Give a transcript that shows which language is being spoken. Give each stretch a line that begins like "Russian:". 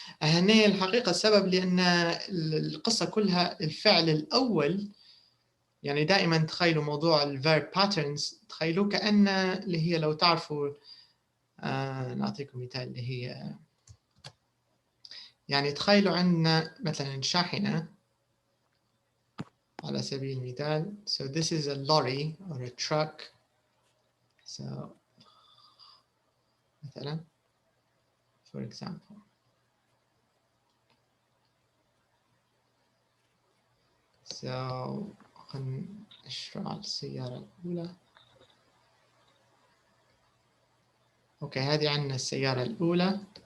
Arabic: هنا الحقيقة السبب لأن القصة كلها الفعل الأول، يعني دائما تخيلوا موضوع الverb patterns، تخيلوا كأن اللي هي لو تعرفوا نعطيكم مثال اللي هي يعني تخيلوا عندنا مثلا شاحنة على سبيل المثال.
English: So this is a lorry or a truck. So مثلا for example.
Arabic: So خلينا نشرح السيارة الأولى. أوكي، هذه عندنا السيارة الأولى.